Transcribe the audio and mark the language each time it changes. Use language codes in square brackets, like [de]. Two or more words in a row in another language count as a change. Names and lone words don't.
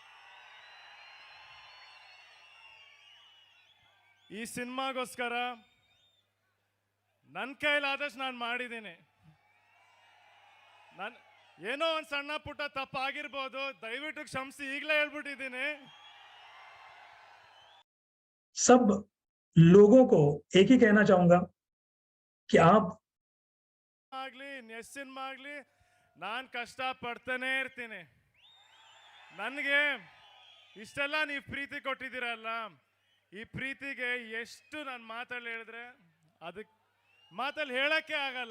[kn] ಈ ಸಿನಿಮಾಗೋಸ್ಕರ ನನ್ನ ಕೈಲಾದಷ್ಟು ನಾನು ಮಾಡಿದ್ದೀನಿ. ಏನೋ ಒಂದು ಸಣ್ಣ ಪುಟ್ಟ ತಪ್ಪಾಗಿರ್ಬೋದು, ದಯವಿಟ್ಟು ಕ್ಷಮಿಸಿ, ಈಗಲೇ ಹೇಳ್ಬಿಟ್ಟಿದ್ದೀನಿ. [hi] सब लोगों को एक ही कहना चाहूंगा कि आप [kn] ಆಗ್ಲಿ ನೆಕ್ಸ್ಟ್ ಸಿನಿಮಾ ಆಗ್ಲಿ ನಾನು ಕಷ್ಟ ಪಡ್ತಾನೆ ಇರ್ತೀನಿ. ನನಗೆ ಇಷ್ಟೆಲ್ಲ ನೀವು ಪ್ರೀತಿ ಕೊಟ್ಟಿದ್ದೀರಲ್ಲ, ಈ ಪ್ರೀತಿಗೆ ಎಷ್ಟು ನಾನು ಮಾತಲ್ಲಿ ಹೇಳಿದ್ರೆ ಅದಕ್ಕೆ ಮಾತಲ್ಲಿ ಹೇಳಕ್ಕೆ ಆಗಲ್ಲ.